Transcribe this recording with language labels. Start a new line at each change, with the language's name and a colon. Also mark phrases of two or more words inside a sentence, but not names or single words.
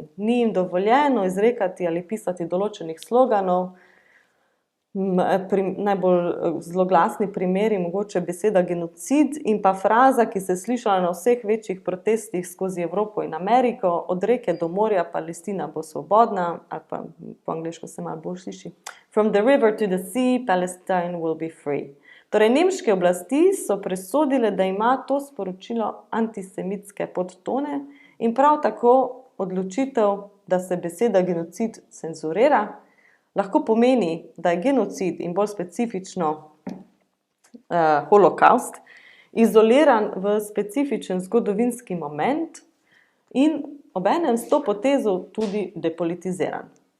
Slovenian: Ni jim dovoljeno izrekati ali pisati določenih sloganov. Najbolj zloglasni primeri mogoče beseda genocid in pa fraza, ki se je slišala na vseh večjih protestih skozi Evropo in Ameriko: od reke do morja Palestina bo svobodna, ali pa po angleško se malo bolj sliši:
English: From the river to the sea, Palestine will be free.
Slovenian: Torej, nemške oblasti so presodile, da ima to sporočilo antisemitske podtone in prav tako odločitev, da se beseda genocid cenzurira, lahko pomeni, da je genocid in bolj specifično holokaust izoliran v specifičen zgodovinski moment in obenem s to potezo tudi depolitiziran.